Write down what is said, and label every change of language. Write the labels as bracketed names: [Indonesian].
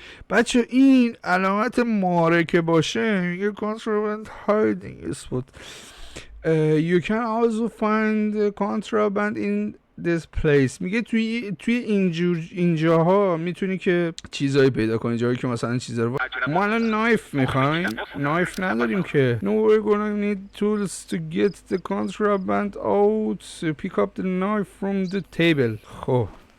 [Persian] بچه این علامت ماره که باشه میگه [English] contraband hiding spot. You can also find contraband in this place. [Persian] میگه توی اینجاها میتونی که چیزایی پیدا کنی، جایی که مثلا چیزا رو. ما الان نایف میخوایم. نایف نداریم که. [English] No we're gonna need tools to get the contraband out. Pick up the knife from the table. خب